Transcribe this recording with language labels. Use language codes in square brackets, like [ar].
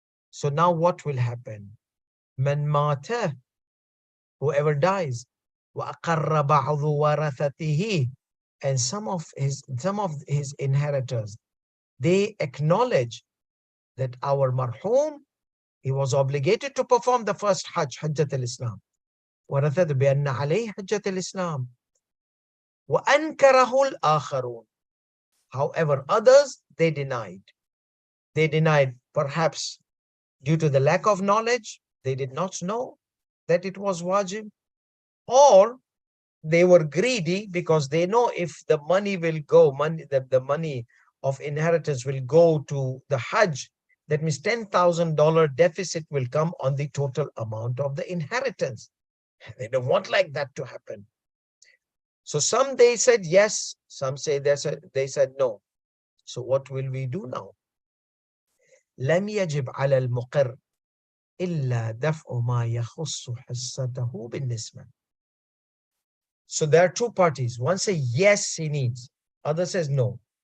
[en] So now what will happen? [ar] Man mata, [en] whoever dies, [ar] wa aqarra ba'dhu warathatihi, [en] and some of his inheritors, they acknowledge that our marhum, he was obligated to perform the first Hajj, Hajjat al-Islam. [ar] ورثت بأن عليه حجة الإسلام وأنكره الآخرون. [en] However, others, they denied. They denied, perhaps due to the lack of knowledge. They did not know that it was wajib, or they were greedy because they know if the money will go, the money of inheritance will go to the Hajj, That means $10,000 deficit will come on the total amount of the inheritance. They don't want like that to happen. So some they said yes, some say they said no. So what will we do now? [ar] لم يجب على المقر إلا دفع ما يخص حصته بالنسبة. [en] So there are two parties. One says yes, he needs. Other says no.